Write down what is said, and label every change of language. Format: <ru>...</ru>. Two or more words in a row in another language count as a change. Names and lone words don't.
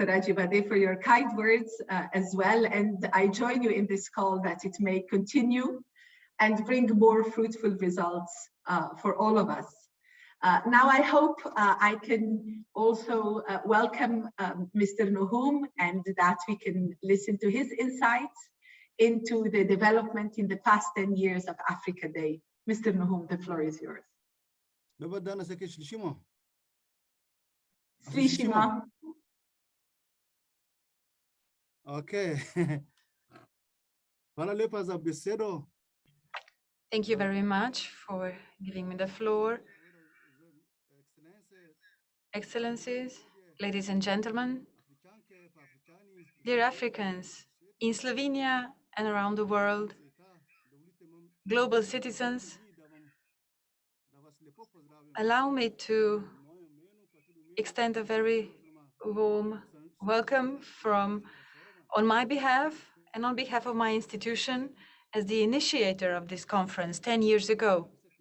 <en>Ajibade, for your kind words as well. And I join you in this call that it may continue and bring more fruitful results for all of us. Now I hope I can also welcome Mr. Nuhum, and that we can listen to his insights into the development in the past 10 years of Africa Day. Mr. Nuhum, the floor is yours.</en> <sl>Slišimo. Okay. Hvala lepa za besedo.</sl> <en>Thank you very much for giving me the floor. Excellencies, ladies and gentlemen, dear Africans in Slovenia and around the world, global citizens, allow me to extend a very warm welcome on my behalf and on behalf of my institution as the initiator of this conference 10 years ago.</en>